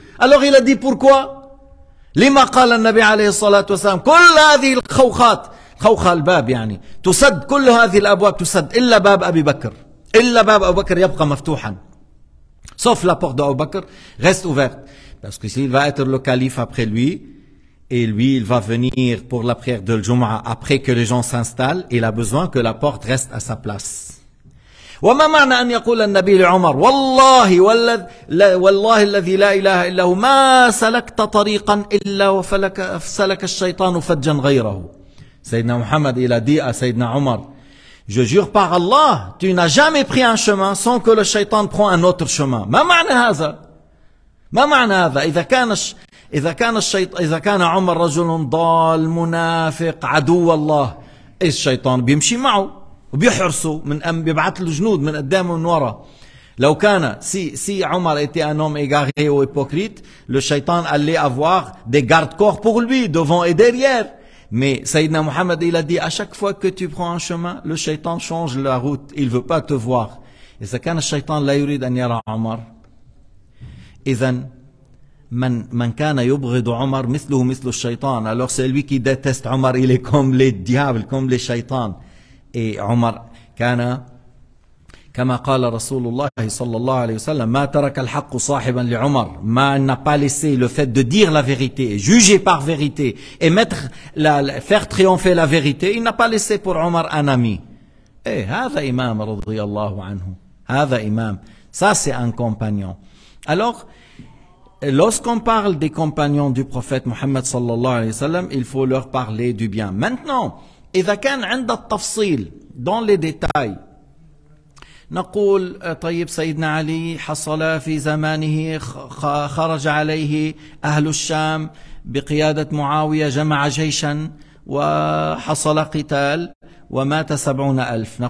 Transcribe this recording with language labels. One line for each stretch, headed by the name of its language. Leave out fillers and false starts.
French: Alors il a dit pourquoi?
Arabic: لما قال النبي عليه الصلاة والسلام كل هذه الخوخات خوخ الباب يعني تسد كل هذه الأبواب تسد إلا باب أبي بكر إلا باب أبو بكر يبقى مفتوحا
French: sauf la porte d'Abu Bakr reste ouverte parce que s'il va être le calife après lui et lui, il va venir pour la prière de Jumu'ah après que les gens s'installent. Il a besoin que la porte reste à sa place.
Arabic: وما معنى أن يقول النبي لعمر والله الذي لا إله إلا هو ما سلكت طريقا إلا وسلك الشيطان فجا غيره.
French: Sayyidina Muhammad, il a dit à Sayyidina Omar, je jure par Allah, tu n'as jamais pris un chemin sans que le shaitan prend un autre chemin.
Arabic: ما معنى هذا؟ ما معنى هذا؟ إذا كان عمر رجل ضال منافق عدو الله الشيطان بيمشي معه وبيحرسه بيبعث له جنود من قدام ومن ورا. لو كان
French: si Omar était un homme égaré ou hypocrite, le shaitan allait avoir des gardes-corps pour lui devant et derrière. Mais Sayyidina Muhammad il a dit à chaque fois que tu prends un chemin, le shaitan change la route, il veut pas te voir.
Arabic: إذا كان الشيطان لا يريد أن يرى عمر إذن من كان يبغض عمر مثله مثل الشيطان.
French: Alors c'est lui qui déteste Omar, il est comme les diables, comme les shaitans.
Arabic: Et Omar كان كما قال رسول الله صلى الله عليه وسلم ما ترك الحق صاحبا لعمر.
French: ما n'a pas laissé le fait de dire la vérité, juger par vérité et faire triompher la vérité, il n'a pas laissé pour Omar un ami.
Arabic: Et هذا إمام رضي الله عنه. هذا إمام.
French: Ça c'est un compagnon. Alors lorsqu'on parle des compagnons du prophète Mohammed
Arabic: sallallahu alayhi wa sallam,
French: il faut leur parler du bien.
Arabic: Maintenant, إذا كان عند التفصيل
French: dans les détails,
Arabic: نقول طيب سيدنا علي حصل في زمانه خرج عليه أهل الشام بقيادة معاوية جمع جيشا وحصل قتال ومات 70,000.